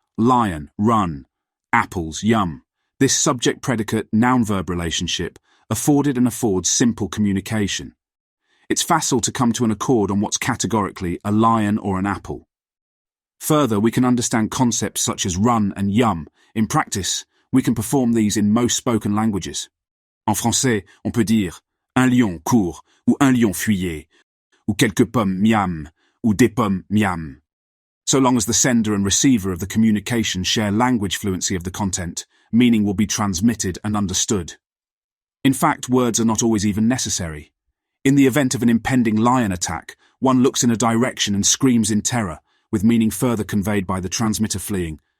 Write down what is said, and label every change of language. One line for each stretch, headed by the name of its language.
English: Lion, run, apples, yum. This subject-predicate, noun-verb relationship afforded and affords simple communication. It's facile to come to an accord on what's categorically a lion or an apple. Further, we can understand concepts such as run and yum. In practice, we can perform these in most spoken languages.
French: En français, on peut dire un lion court, ou un lion fuyait, ou quelques pommes miam, ou des pommes miam.
English: So long as the sender and receiver of the communication share language fluency of the content, meaning will be transmitted and understood. In fact, words are not always even necessary. In the event of an impending lion attack, one looks in a direction and screams in terror, with meaning further conveyed by the transmitter fleeing.